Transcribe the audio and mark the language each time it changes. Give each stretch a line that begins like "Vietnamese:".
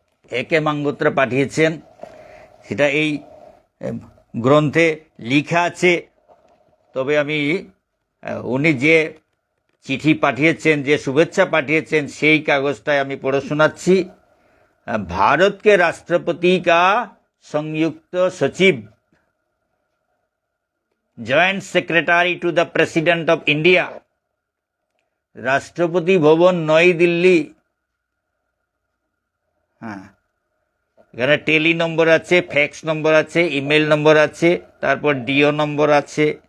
Bangla: AK মাঙ্গোত্রা পাঠিয়েছেন, সেটা এই গ্রন্থে লেখা আছে। তবে আমি উনি যে চিঠি পাঠিয়েছেন, যে শুভেচ্ছা পাঠিয়েছেন, সেই কাগজটায় আমি পড়ে শোনাচ্ছি।
Hindi: भारत के राष्ट्रपति का संयुक्त सचिव,
English: joint secretary to the president of India,
Hindi: Rashtrapati Bhavan नई दिल्ली।
Bangla: हाँ, এখানে টেলি নম্বর আছে, ফ্যাক্স নম্বর আছে, ইমেল নম্বর আছে, তারপর ডিও নম্বর আছে।